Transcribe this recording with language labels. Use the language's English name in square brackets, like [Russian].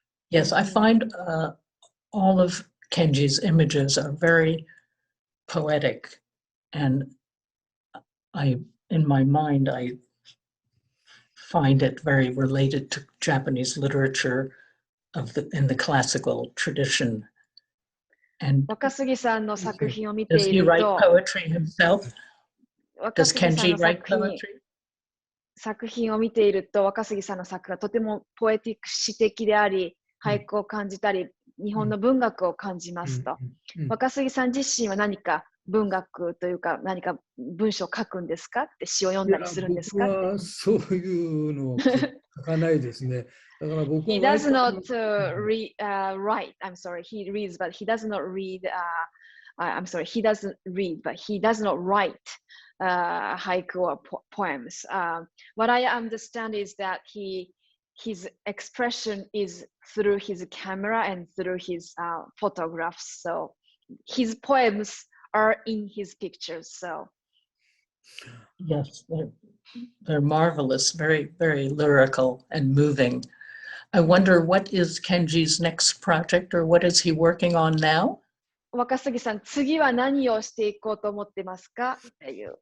[English] Yes, I find all of Kenji's images are very poetic, and in my mind, I find it very related to Japanese literature in the classical tradition. And does he write poetry himself? Does Kenji write poetry? [Japanese] 作品を見ていると、若杉さんの作がとてもポエティック詩的であり、俳句を感じたり、日本の文学を感じますと。若杉さん自身は何か文学というか、何か文章を書くんですかって詩を読んだりするんですかって。僕はそういうのを書かないですね。だから僕は [English] He does not write. I'm sorry. He reads, but he does not read. I'm sorry. He doesn't read, but he does not write haiku or poems. What I understand is that his expression is through his camera and through his photographs. So his poems are in his pictures. So yes, they're marvelous, very, very lyrical and moving. I wonder, what is Kenji's next project, or what is he working on now? [Japanese] 若杉さん、次は何をしていこうと思ってますかっていう。